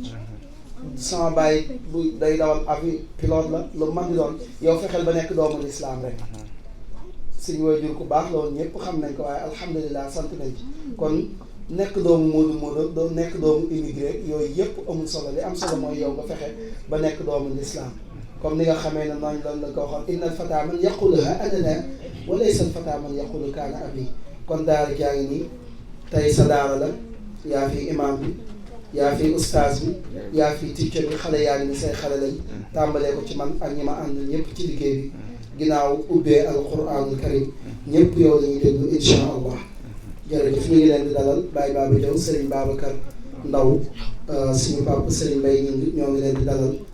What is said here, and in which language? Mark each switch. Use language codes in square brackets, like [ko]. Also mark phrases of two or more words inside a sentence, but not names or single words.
[wo] sama baay bu day dawal avion pilote la lu man di doon yow fexeel ba nekk doomu lislaam rek suñu waajur ku baax la woon ñëpp xam nañ ko waaye alhamdulilah sant nañ ci kon nekk doomu moodu nekk doomu immigré yooyu yëpp amul solo li am solo mooy yow nga fexe ba nekk doomu lislaam comme ni nga xamee ne noonu loolu la ko waxoon [ar] إن الفتى من يقول ها أنا ذا وليس الفتى من يقول كان [wo] abi kon daara jaa ngi nii tey sa daara la yaa fi imam bi yaa fi ustaas bi yaa fi teacher bi xale yaa ngi ni say xale lañ tàmbalee ko ci man ak ñi ma ànd ñëpp ci liggéey bi ginnaaw ubbee [ar] القرآن الكريم [wo] ñëpp yow la ñuy déglu [ar] إن شاء الله [wo] jërëjëf ñu ngi leen di dalal Baye Baba Diaw Serigne Babacar Ndaw suñu papa Serigne Mbaye Gningue ñoo ngi leen di dalal